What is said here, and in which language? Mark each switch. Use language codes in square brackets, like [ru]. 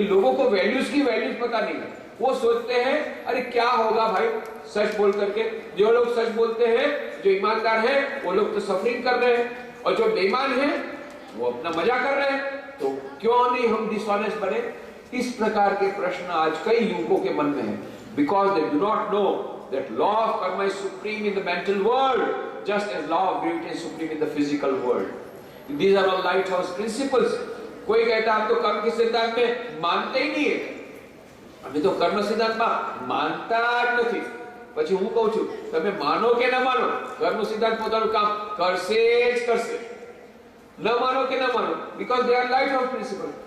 [hi] कि लोगों को वैल्यूज की वैल्यूज पता नहीं है, वो सोचते हैं अरे क्या होगा भाई सच बोल करके। जो लोग सच बोलते हैं, जो ईमानदार है, वो लोग तो सफरिंग कर रहे हैं, और जो बेईमान है वो अपना मजा कर रहे हैं, तो क्यों नहीं हम डिसऑनेस्ट बने। इस प्रकार के प्रश्न आज कई युवकों के मन में है, [en] because they do not know that law of karma is supreme in the mental world just as law of gravity is supreme in the physical world. These are all lighthouse principles. [hi] कोई कहता हम तो कर्म के सिद्धांत में मानते ही नहीं है, अभी तो कर्म सिद्धांत में मानता [gu] જ નથી। પછી હું કહું છું તમે માનો કે ન માનો, કર્મ સિદ્ધાંત પોતાનું કામ કરશે જ કરશે। ન માનો કે ન માનો, [en] because they are lighthouse principles.